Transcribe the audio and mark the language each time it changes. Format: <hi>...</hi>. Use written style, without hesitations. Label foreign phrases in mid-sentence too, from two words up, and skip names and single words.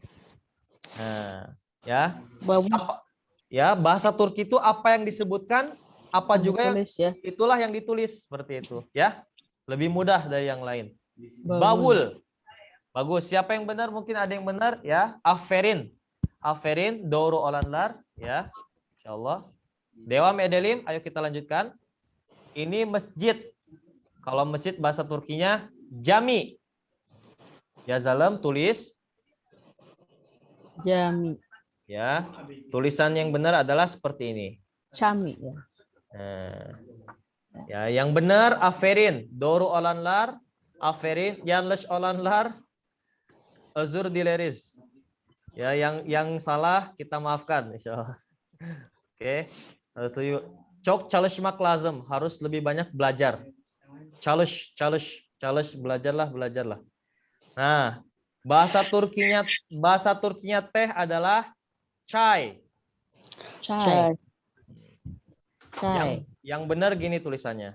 <id>Nah, ya. Bawul. Ya, bahasa Turki itu apa yang disebutkan, apa juga yang Tulis ya. itulah yang ditulis seperti itu, ya. Lebih mudah dari yang lain. Bawul. Bawul. Bagus. Siapa yang benar? Mungkin ada yang benar, ya. Aferin.</id> <tr>Aferin, doğru olanlar, ya. Insyaallah. Devam edelim,</tr> <id>ayo kita lanjutkan. Ini masjid. Kalau masjid bahasa Turkinya jami. Yazalem tulis Jami. ya. Tulisan yang benar adalah seperti ini. Cami ya. Nah, ya, yang benar</id> <tr>aferin, doğru olanlar aferin, yanlış olanlar özür dileriz.</tr> <id>Ya, yang salah kita maafkan insyaallah. Oke. Harus lebih</id> <tr>çok çalışmak lazım,</tr> <id>harus lebih banyak belajar. Çalış, belajarlah. Nah, bahasa Turkinya teh adalah çay. Chai. Yang benar gini tulisannya.</id>